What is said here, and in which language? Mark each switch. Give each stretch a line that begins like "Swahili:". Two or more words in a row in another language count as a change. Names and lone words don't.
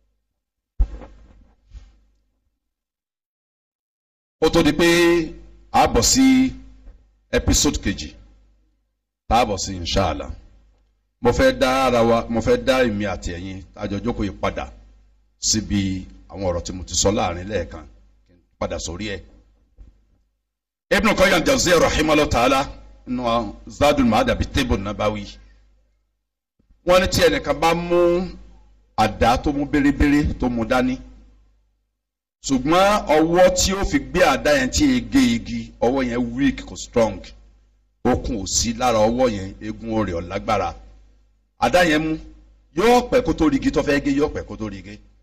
Yoruba: ó tó di pé a bọ̀ sí episode kejì tá a bọ̀ sí inshallah mo fẹ́ dá èmi àti ẹ̀yin àjọjókòó yìí padà síbi àwọn ọ̀rọ̀ tí mo ti sọ láàrin lẹ́ẹ̀kan kí n padà sórí ẹ̀. Ibn Qayyim al-Jawziyya
Arabic: رحمه الله تعالى
Yoruba: nínú Zadul Ma'ad àbí Tibbun Nabawi wọ́n ní tí ẹnìkan bá mú àdá tó mú bérebére tó mú dání ṣùgbọ́n ọwọ́ tí ó fi gbé àdá yẹn tí ege igi ọwọ́ yẹn weak kò strong okùn ò sí lára ọwọ́ yẹn egun rẹ̀ ò lágbára àdá yẹn mú yóò pẹ́ kó tó rigi tó fẹ́ gé yóò pẹ́ kó tó rigi.